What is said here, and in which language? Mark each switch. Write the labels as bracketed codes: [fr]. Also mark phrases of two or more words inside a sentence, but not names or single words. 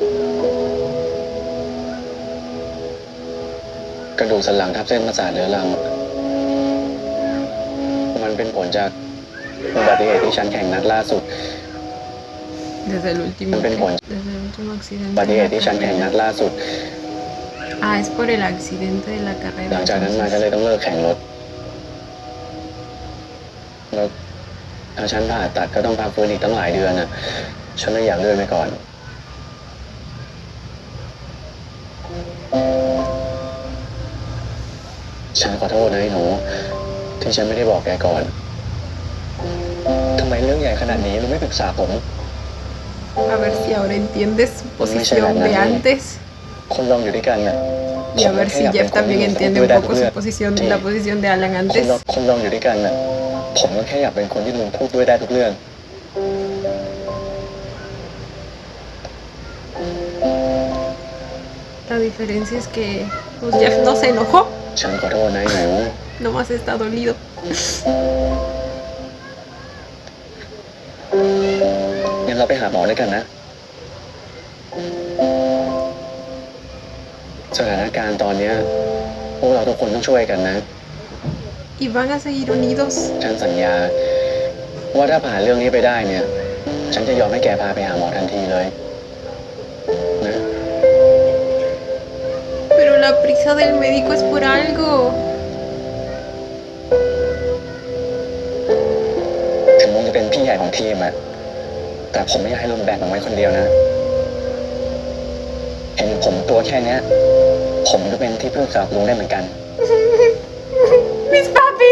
[th] กระดูกสันหลังทับเส้นประสาทเรื้อรังมันเป็นผลจากอุบัติเหตุที่ฉันแข่งนัดล่าสุด [es] Desde el último, Un buen desde el último accidente. [th] อุบัติเหตุที่ฉันแข่งนัดล่าสุด [es] Ah, es por el accidente de la [th] หลัง [es] carrera. [th] จากนั้นมาก็เลย [es] Entonces. [th] ต้องเลิกแข่งรถแล้วถ้าฉันผ่าตัดก็ต้องพักฟื้นอีกตั้งหลายเดือนน่ะ ฉันเลยอยากเลื่อนไปก่อน ฉันขอโทษนะไอ้หนูที่ฉันไม่ได้บอกแกก่อน ทำไมเรื่องใหญ่ขนาดนี้ลุงไม่ปรึกษาผม [es] A ver si ahora entiendes su posición de antes [th] คนเราอยู่ด้วยกันน่ะ [es] y a ver si Jeff también entiende un poco su posición, la posición de Alan [th] คน [es] antes. [th] เราอยู่ด้วยกันน่ะ ผมก็แค่อยากเป็นคนที่ลุงพูดด้วยได้ทุกเรื่อง [es] La diferencia es que pues, Jeff no se enojó, [th] ฉันขอโทษนะไอ้หนู [es] nomás está dolido. [th] งั้นเราไปหาหมอด้วยกันนะ สถานการณ์ตอนเนี้ยพวกเราทุกคนต้องช่วยกันนะ [es] Y van a seguir unidos. [th] ฉันสัญญา ว่าถ้าผ่านเรื่องนี้ไปได้เนี่ย ฉันจะยอมให้แกพาไปหาหมอทันทีเลยนะ [es] Pero la prisa del médico es por algo. [th] ถึงลุงจะเป็นพี่ใหญ่ของทีมอะแต่ผมไม่อยากให้ลุงแบกมันไว้คนเดียวนะ เห็นผมตัวแค่เนี้ย ผมก็เป็นที่พึ่งสำหรับลุงได้เหมือนกัน [es] Mis papis.